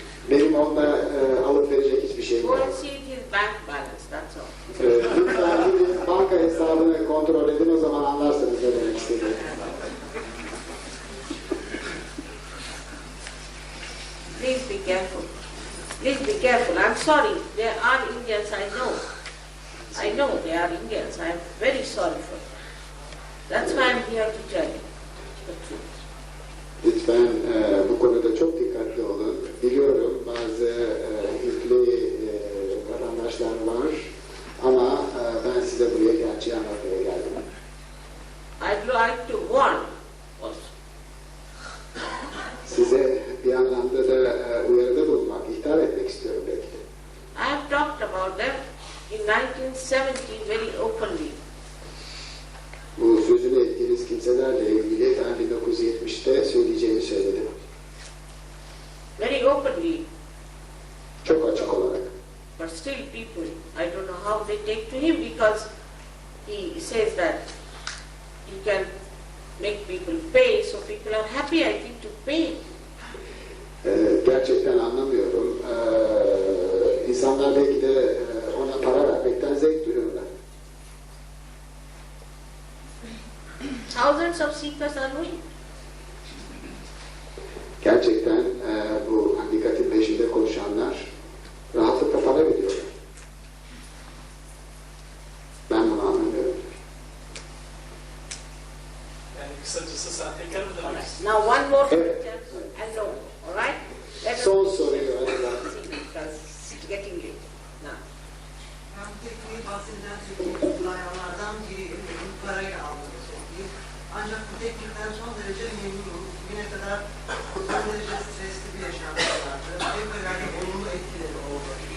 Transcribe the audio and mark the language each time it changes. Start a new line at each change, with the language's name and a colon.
Turkish: Benim onda alıp verecek hiçbir şeyim
English: Go
Turkish: yok.
English: and see his bank balance, that's all.
Turkish: Lütfen gidin banka hesabını kontrol edin, o zaman anlarsınız ne demek istediğimi.
English: Please be careful. Please be careful. I'm sorry. There are Indians, I know. I know they are Indians. I'm very sorry for them. That's why I'm here to tell you the truth.
Turkish: Lütfen bu konuda çok dikkatli olun. Biliyorum bazı Hintli vatandaşlar var ama ben size buraya gerçeği anlatmaya geldim.
English: I'd like to warn also.
Turkish: Size bir anlamda da uyarıda bulunmak, ihtar etmek istiyorum belki de.
English: I have talked about them in 1970 very openly.
Turkish: Bu sözünü ettiğiniz kimselerle ilgili ben 1970'te söyleyeceğimi söyledim.
English: Very openly.
Turkish: Çok açık olarak.
English: But still people, I don't know how they take to him because he says that he can make people pay, so people are happy, I think, to pay.
Turkish: Gerçekten anlamıyorum. İnsanlar belki de ona para vermekten zevk duyuyorlar.
English: Thousands of seekers are doing.
Turkish: Gerçekten bu hakikatin peşinde koşanlar rahatlıkla para veriyorlar. Ben bunu anlamıyorum. Yani kısacası sahtekar mı demek istiyor?
English: Now one more
Turkish: Evet.
English: question and no, all right? Let us
Turkish: Son soruyu acaba.
English: see because it's getting late now.
Turkish: Ben tekniği bahseden uygulayanlardan parayla aldığını söyleyeyim. Ancak bu teknikten son derece memnunum. Bugüne kadar son derece stresli bir yaşantı vardı. En önemli olumlu etkileri oldu.